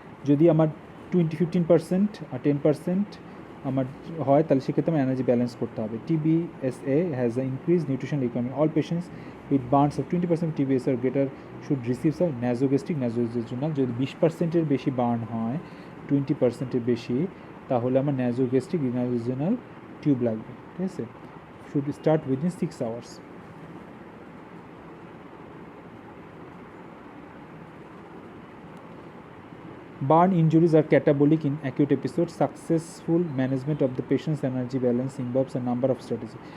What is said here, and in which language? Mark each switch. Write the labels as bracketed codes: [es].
[bn] যদি আমার 15% আর 10% আমার হয় তাহলে সেক্ষেত্রে আমার এনার্জি ব্যালেন্স করতে হবে। [en] TBSA has an increased nutrition requirement. All patients with burns of 20% TBSA or greater should receive some nasogastric nasojejunal. [bn] যদি 20%-এর বেশি বার্ন হয়, 20%-এর বেশি, তাহলে আমার nasogastric nasojejunal টিউব লাগবে, ঠিক আছে? [en] should start within 6 hours. Burn injuries are catabolic in acute episodes. Successful management of the patient's energy balance involves a number of strategies.